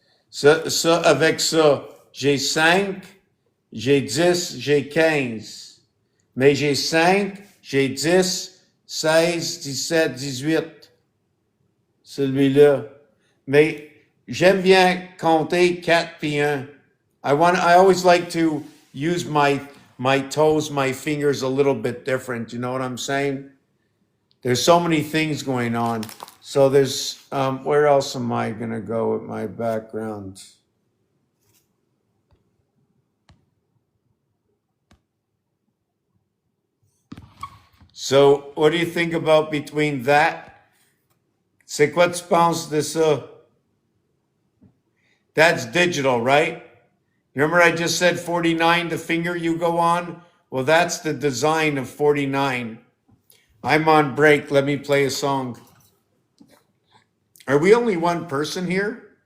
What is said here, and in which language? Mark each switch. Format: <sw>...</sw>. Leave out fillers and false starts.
<fr>Ça, avec ça, j'ai 5, j'ai 10, j'ai 15. Mais j'ai 5, j'ai 10, 16, 17, 18. Celui-là. Mais j'aime bien compter 4 puis 1.</fr> <en>I always like to use my toes, my fingers a little bit different. You know what I'm saying? There's so many things going on. So there's, where else am I going to go with my background? So what do you think about between that?</en> <fr>C'est quoi tu penses de ça?</fr> <en>That's digital, right? Remember I just said 49, the finger you go on? Well, that's the design of 49. I'm on break. Let me play a song. Are we only one person here?</en>